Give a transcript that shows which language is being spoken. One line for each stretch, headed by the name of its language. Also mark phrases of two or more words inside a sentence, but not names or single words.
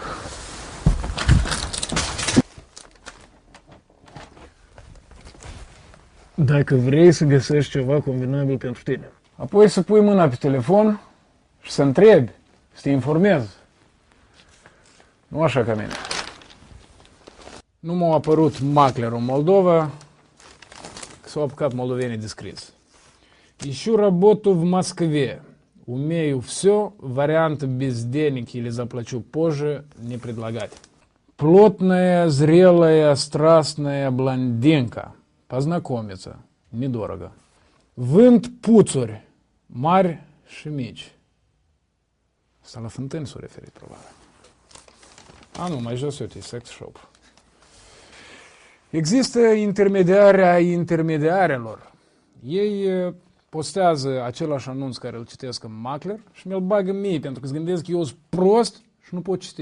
Romanian: Dacă vrei să găsești ceva convenabil pentru tine. Apoi să pui mâna pe telefon și să întrebi, să te informezi. Nu așa ca mine. Nu m-a apărut maclerul în Moldova, că s-au apucat moldovenii de scris.
Russian: Ищу работу в Москве. Умею все, вариант без денег или заплачу позже не предлагать. Плотная, зрелая, страстная блондинка. Познакомиться. Недорого.
Romanian: Vând puțuri, mari și mici. Asta la Fântâni s-a referit, probabil. A, nu, mai jos, uite,
English: sex shop.
Romanian: Există intermediarea intermediarelor. Ei postează același anunț care îl citesc în macler și mi-l bagă mie, pentru că îți gândesc că eu sunt prost și nu pot citi.